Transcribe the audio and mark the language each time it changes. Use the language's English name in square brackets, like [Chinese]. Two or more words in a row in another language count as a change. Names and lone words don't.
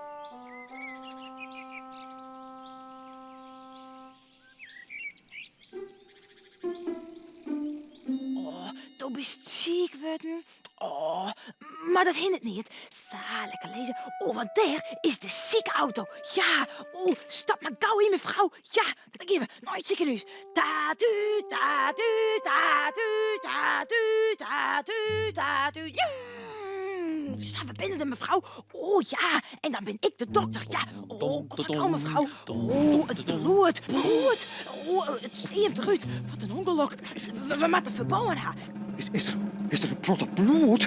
[German] Du bist [Dutch] ziek worden. Oh, maar dat hindert niet. Sa, lekker lezen. Oh, want daar is de ziekenauto. Ja, oh, stap maar gauw in, mevrouw. Ja, dan gaan we naar het ziekenhuis. Ta-tu, ta-tu, ta-tu, ta-tu, ta-tu, ta-tu. Ja. Sa, we binnen de mevrouw. Oh ja, en dan ben ik de dokter. Ja, oh, kom maar gauw, mevrouw. Oh, het bloed. Oh, het zweemt eruit. Wat een ongeluk. We moeten verbouwen haar. Is er een protte bloed?